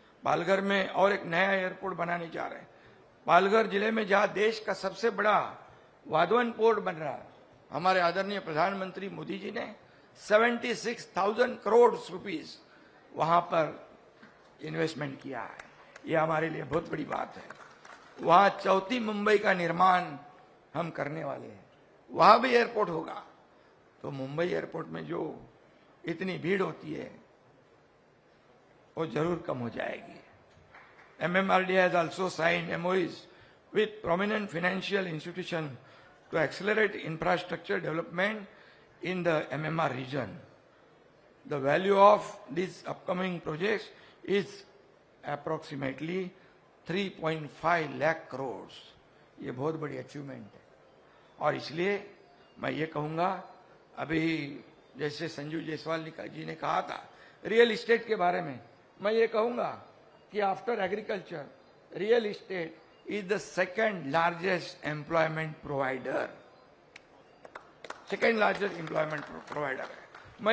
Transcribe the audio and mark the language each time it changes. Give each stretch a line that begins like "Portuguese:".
Hindi: पालघर में और एक नया एयरपोर्ट बनाने जा रहे हैं। पालघर जिले में जहां देश का सबसे बड़ा वाधवन पोर्ट बन रहा है, हमारे आदरणीय प्रधानमंत्री मोदी जी ने 76,000 करोड़ रुपीस वहां पर इन्वेस्टमेंट किया है। ये हमारे लिए बहुत बड़ी बात है। वहां चौथी मुंबई का निर्माण हम करने वाले हैं, वहां भी एयरपोर्ट होगा। तो मुंबई एयरपोर्ट में जो इतनी भीड़ होती है वो जरूर कम हो जाएगी।
English: MMRD has also signed MOUs with prominent financial institutions to accelerate infrastructure development in the MMR region. The value of these upcoming projects is approximately 3.5 lakh crores.
Hindi: ये बहुत बड़ी अचीवमेंट है, और इसलिए मैं ये कहूंगा, अभी जैसे संजू जायसवाल जी ने कहा था रियल एस्टेट के बारे में, मैं ये कहूंगा कि
English: after agriculture real estate is the second largest employment provider,
Hindi: second largest employment provider है।